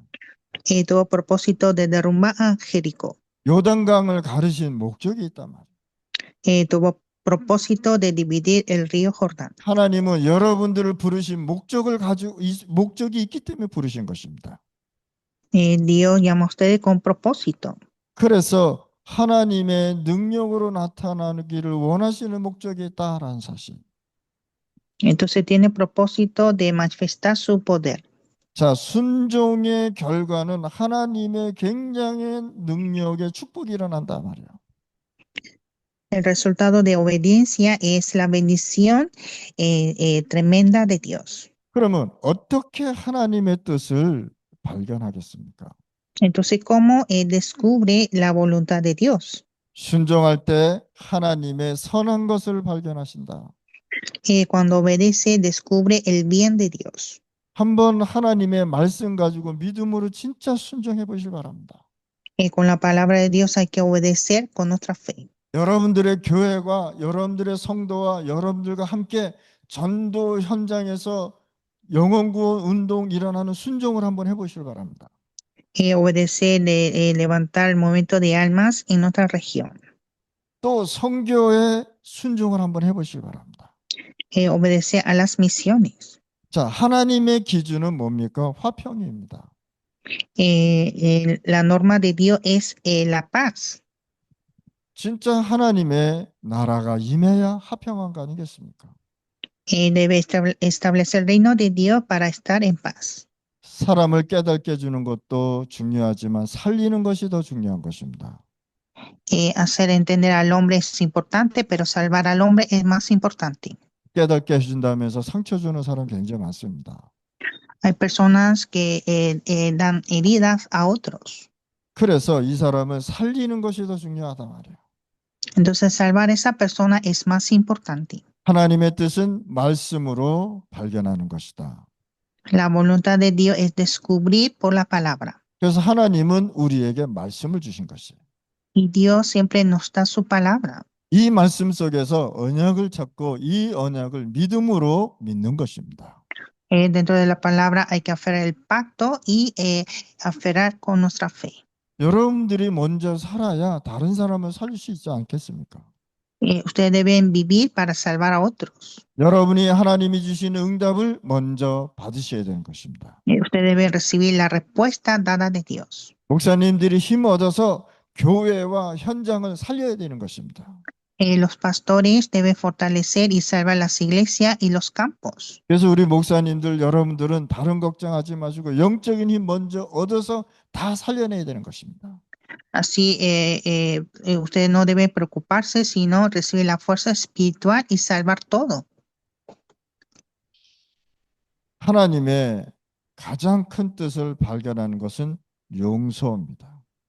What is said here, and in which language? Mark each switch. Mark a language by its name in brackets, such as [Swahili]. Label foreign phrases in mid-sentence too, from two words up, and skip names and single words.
[Spanish] Tuvo propósito de derrumbar a Jericó. [Korean] 요단강을 가르신 목적이 있단 말이에요. [Spanish] Tuvo propósito de dividir el río Jordán. [Korean] 하나님은 여러분들을 부르신 목적이 있기 때문에 부르신 것입니다. [Spanish] Dios llama a ustedes con propósito. [Korean] 그래서 하나님의 능력으로 나타나기를 원하시는 목적이 있다라는 사실. [Spanish] Entonces tiene propósito de manifestar su poder. [Korean] 자, 순종의 결과는 하나님의 굉장한 능력의 축복이 일어난단 말이에요. [Spanish] El resultado de obediencia es la bendición tremenda de Dios. [Korean] 그러면 어떻게 하나님의 뜻을 발견하겠습니까? [Spanish] Entonces, ¿cómo descubre la voluntad de Dios? [Korean] 순종할 때 하나님의 선한 것을 발견하신다. [Spanish] Cuando obedece, descubre el bien de Dios. [Korean] 한번 하나님의 말씀 가지고 믿음으로 진짜 순종해 보시기 바랍니다. [Spanish] Con la palabra de Dios hay que obedecer con nuestra fe. [Korean] 여러분들의 교회와 여러분들의 성도와 여러분들과 함께 전도 현장에서 영혼구원 운동 일어나는 순종을 한번 해보시기 바랍니다. [Spanish] Obedecer, levantar el movimiento de almas en nuestra región. [Korean] 또 선교의 순종을 한번 해보시기 바랍니다. [Spanish] Obedecer a las misiones. [Korean] 자, 하나님의 기준은 뭡니까? 화평입니다. [Spanish] La norma de Dios es la paz. [Korean] 진짜 하나님의 나라가 임해야 화평한 거 아니겠습니까? [Spanish] Debe establecer el reino de Dios para estar en paz. [Korean] 사람을 깨닫게 해주는 것도 중요하지만 살리는 것이 더 중요한 것입니다. [Spanish] Hacer entender al hombre es importante, pero salvar al hombre es más importante. [Korean] 깨닫게 해준다면서 상처 주는 사람 굉장히 많습니다. [Spanish] Hay personas que dan heridas a otros. [Korean] 그래서 이 사람을 살리는 것이 더 중요하단 말이에요. [Spanish] Entonces, salvar a esa persona es más importante. [Korean] 하나님의 뜻은 말씀으로 발견하는 것이다. [Spanish] La voluntad de Dios es descubrir por la palabra. [Korean] 그래서 하나님은 우리에게 말씀을 주신 것이에요. [Spanish] Y Dios siempre nos da su palabra. [Korean] 이 말씀 속에서 언약을 찾고 이 언약을 믿음으로 믿는 것입니다. [Spanish] Dentro de la palabra hay que aferrar el pacto y aferrar con nuestra fe. [Korean] 여러분들이 먼저 살아야 다른 사람을 살릴 수 있지 않겠습니까? [Spanish] Ustedes deben vivir para salvar a otros. [Korean] 여러분이 하나님이 주시는 응답을 먼저 받으셔야 되는 것입니다. [Spanish] Ustedes deben recibir la respuesta dada de Dios. [Korean] 목사님들이 힘 얻어서 교회와 현장을 살려야 되는 것입니다. [Spanish] Los pastores deben fortalecer y salvar las iglesias y los campos. [Korean] 그래서 우리 목사님들 여러분들은 다른 걱정하지 마시고 영적인 힘 먼저 얻어서 다 살려내야 되는 것입니다. [Spanish] Así, ustedes no deben preocuparse, sino recibir la fuerza espiritual y salvar todo. [Korean] 하나님의 가장 큰 뜻을 발견하는 것은 용서입니다.